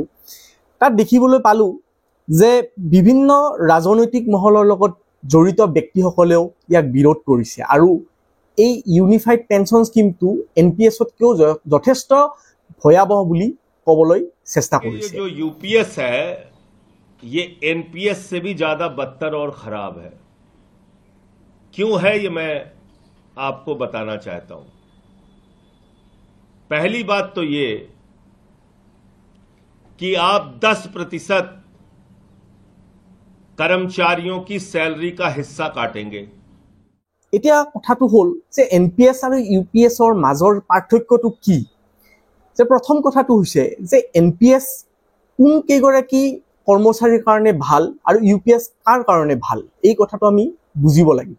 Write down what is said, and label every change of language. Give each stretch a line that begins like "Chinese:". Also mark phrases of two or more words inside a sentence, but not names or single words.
Assamese: তাত দেখিবলৈ পালোঁ যে বিভিন্ন ৰাজনৈতিক মহলৰ লগত জড়িত ব্যক্তিসকলেও ইয়াক বিৰোধ কৰিছে, আৰু এই
English: unified pension schemeটো
Assamese: NPSতকৈও যথেষ্ট ভয়াৱহ বুলি ক'বলৈ চেষ্টা কৰিছে।
Hindi: जो UPS है ये NPS से भी ज्यादा बदतर और खराब है। क्यों है ये मैं आपको बताना चाहता हूं। पहली बात तो ये कि आप 10% कर्मचारियों की सैलरी का हिस्सा काटेंगे।
Assamese: এতিয়া কথাটো হ'ল যে NPS আৰু UPSৰ মাজৰ পাৰ্থক্যটো কি। যে প্ৰথম কথাটো হৈছে যে NPS কোন কেইগৰাকী কৰ্মচাৰীৰ কাৰণে ভাল আৰু UPS কাৰ কাৰণে ভাল, এই কথাটো আমি বুজিব লাগিব।